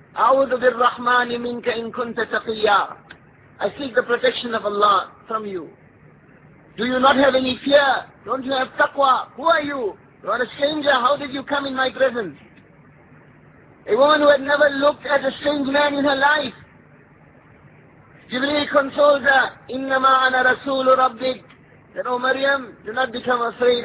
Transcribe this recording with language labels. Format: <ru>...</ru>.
<ar>أَعُوذُ بِالرَّحْمَانِ مِنْكَ إِن كُنْتَ تَقِيَّا.</ar> <en>I seek the protection of Allah from you. Do you not have any fear? Don't you have taqwa? Who are you? You are a stranger. How did you come in my presence? A woman who had never looked at a strange man in her life. Jibreel consoles her,</en> <ar>إِنَّمَا أَنَا رَسُولُ رَبِّكَ.</ar> <en>Then, O Maryam, do not become afraid.</en>